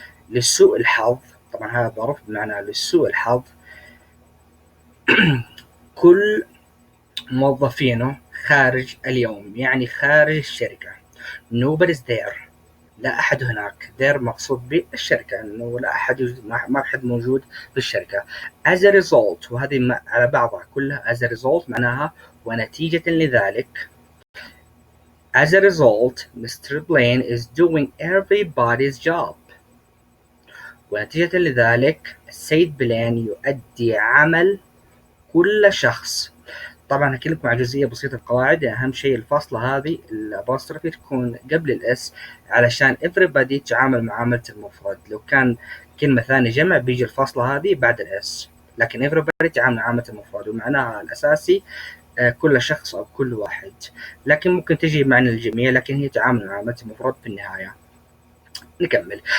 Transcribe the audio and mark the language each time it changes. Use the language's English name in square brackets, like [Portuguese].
[Arabic] لسوء الحظ، طبعا هذا ظرف بمعنى لسوء الحظ، كل موظفينه خارج اليوم، يعني خارج الشركة. [English] Nobody's there، [Arabic] لا أحد هناك. there مقصود بالشركة، إنه لا أحد، ما أحد موجود في الشركة. [English] As a result، [Arabic] وهذه على بعضها كلها [English] as a result [Arabic] معناها ونتيجة لذلك. [English] As a result, Mr. Blaine is doing everybody's job. [Arabic] ونتيجة لذلك السيد بلين يؤدي عمل كل شخص. طبعا هكلمكم عن جزئية بسيطة القواعد. أهم شيء الفاصلة هذه الأبوستروفي تكون قبل الإس علشان everybody تعامل معاملة المفرد. لو كان كلمة ثانية جمع بيجي الفاصلة هذه بعد الإس، لكن everybody تعامل معاملة المفرد ومعناها الأساسي كل شخص أو كل واحد، لكن ممكن تجي معنى الجميع، لكن هي تعامل معاملة المفرد في النهاية. نكمل.